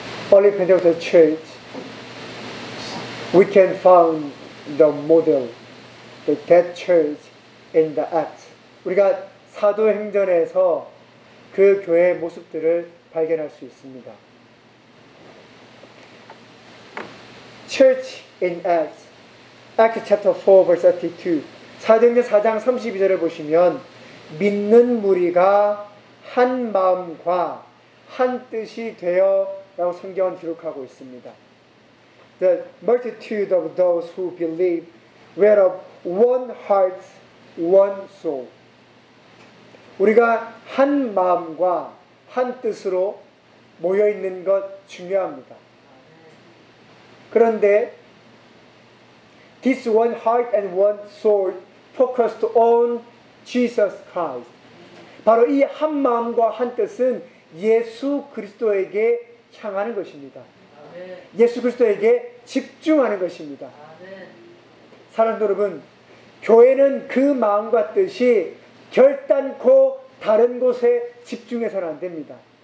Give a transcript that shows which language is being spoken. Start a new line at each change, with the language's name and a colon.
English: Only Pentecostal Church, we can find the model, the dead church in the Acts.
Korean: 우리가 사도행전에서 그 교회의 모습들을 발견할 수 있습니다.
English: Church in Acts. Acts chapter 4 verse 32.
Korean: 사도행전 4장 32절을 보시면 믿는 무리가 한 마음과 한 뜻이 되어 라고 성경은 기록하고 있습니다.
English: The multitude of those who believe were of one heart, one soul.
Korean: 우리가 한 마음과 한 뜻으로 모여 있는 것 중요합니다.
English: 그런데 This one heart and one soul focused on Jesus Christ.
Korean: 바로 이 한 마음과 한 뜻은 예수 그리스도에게 향하는 것입니다. 아멘. 예수 그리스도에게 집중하는 것입니다. 아멘. 사랑하는 여러분, 교회는 그 마음과 뜻이 결단코 다른 곳에 집중해서는 안 됩니다.